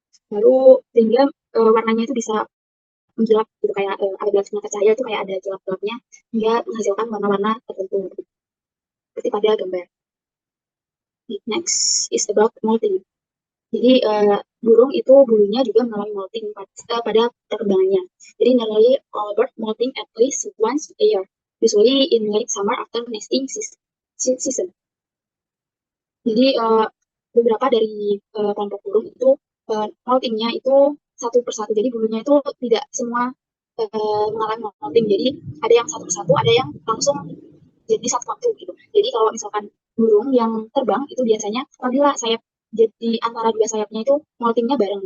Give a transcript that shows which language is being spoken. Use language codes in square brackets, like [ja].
[id] Lalu sehingga warnanya itu bisa menjelap gitu, kayak ada gelapnya cahaya itu kayak ada gelap-gelapnya hingga menghasilkan warna-warna tertentu seperti pada gambar. [en] Next is about molting. [id] Jadi burung itu bulunya juga mengalami molting pada perkembangannya. Jadi [en] nearly all bird molting at least once a year, usually in late summer after nesting season. [id] Jadi beberapa dari kelompok burung itu moltingnya itu satu persatu. Jadi bulunya itu tidak semua mengalami molting. Jadi ada yang satu persatu, ada yang langsung jadi satu waktu gitu. Jadi kalau misalkan burung yang terbang itu biasanya apabila sayap jadi antara dua sayapnya itu moltingnya bareng.